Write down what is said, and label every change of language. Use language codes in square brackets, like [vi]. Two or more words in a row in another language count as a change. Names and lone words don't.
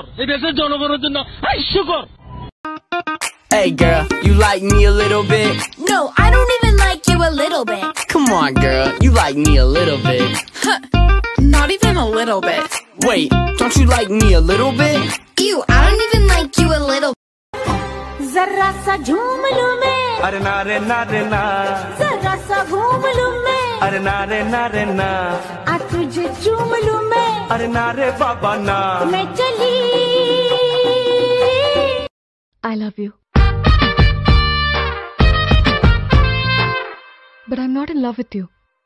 [bn] এই দেশের জনগণের জন্য হাস্যকর। [en] Hey girl, you like me a little bit? No, I don't even like you a little bit. Come on girl, you like me a little bit. Not even a little bit. Wait, don't you like me a little bit? Ew, I don't even like you a little. [hi] जरा सा झूम लूं मैं, अरे ना रे ना रे ना, जरा सा घूम लूं मैं, अरे ना रे ना रे ना, आ तुझे चूम लूं मैं, अरे ना रे बाबा ना। मैं चली। [en] I love you. But I'm not in love with you.